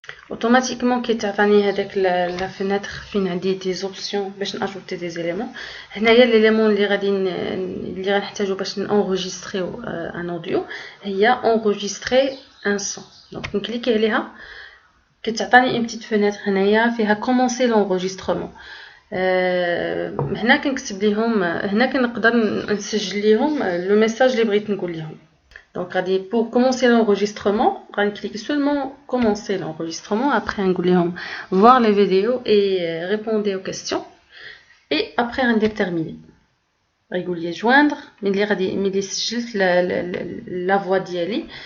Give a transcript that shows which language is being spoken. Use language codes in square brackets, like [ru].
[ar] Automatiquement كيتعطيني هذاك la fenêtre فين عندي des options باش ناجوتي des éléments. هنايا l'élément اللي غنحتاجو باش ن [fr] enregistrer un audio [ar] هي [fr] enregistrer un son. [ar] donc نكليكي عليها كتعطيني [fr] une petite fenêtre [ar] هنايا فيها [fr] commencer l'enregistrement. [ar] هنا كنكتب ليهم هنا كنقدر نسجل ليهم le message اللي بغيت نقول ليهم. [fr] Donc, pour commencer l'enregistrement, on va cliquer seulement commencer l'enregistrement. Après, on va voir les vidéos et répondre aux questions. Et après, on va terminer. On va joindre. Mais juste la voix d'Yali.